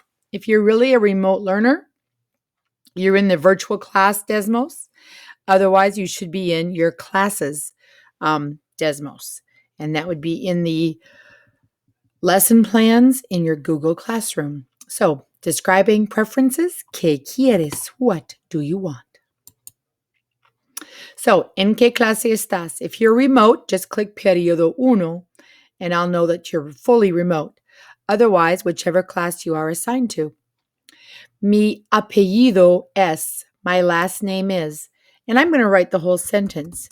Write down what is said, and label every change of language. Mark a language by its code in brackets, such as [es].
[en] If you're really a remote learner, you're in the virtual class Desmos. Otherwise, you should be in your classes Desmos. And that would be in the lesson plans in your Google Classroom. So, describing preferences, [es] ¿qué quieres? [en] What do you want? [es] So, ¿en qué clase estás? [en] If you're remote, just click [es] periodo uno, [en] and I'll know that you're fully remote. Otherwise, whichever class you are assigned to. [es] Mi apellido es, [en] my last name is, and I'm going to write the whole sentence.